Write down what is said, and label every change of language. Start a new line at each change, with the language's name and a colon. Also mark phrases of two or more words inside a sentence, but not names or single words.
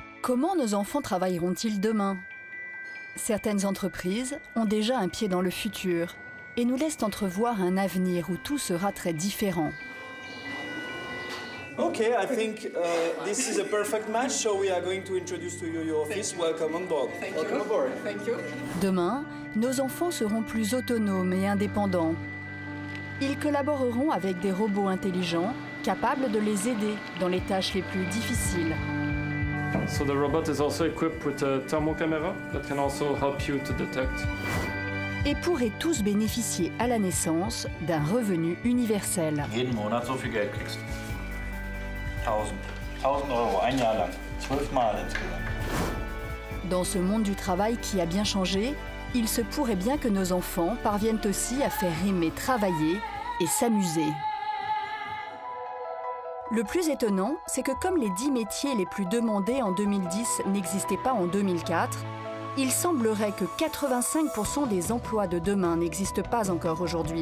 French: Comment nos enfants travailleront-ils demain? Certaines entreprises ont déjà un pied dans le futur et nous laissent entrevoir un avenir où tout sera très différent.
English: Okay, I think this is a perfect match, so we are going to introduce to you your office. Welcome on board. Welcome aboard. Thank you.
French: Demain, nos enfants seront plus autonomes et indépendants. Ils collaboreront avec des robots intelligents capables de les aider dans les tâches les plus difficiles.
English: So the robot is also equipped with a thermal camera that can also help you to detect.
French: Et pourraient tous bénéficier à la naissance d'un revenu universel.
German: Jeden Monat so viel Geld kriegst. 1000 Euro, ein Jahr lang. 12 Mal insgesamt.
French: Dans ce monde du travail qui a bien changé, il se pourrait bien que nos enfants parviennent aussi à faire rimer travailler et s'amuser. Le plus étonnant, c'est que comme les 10 métiers les plus demandés en 2010 n'existaient pas en 2004, il semblerait que 85% des emplois de demain n'existent pas encore aujourd'hui.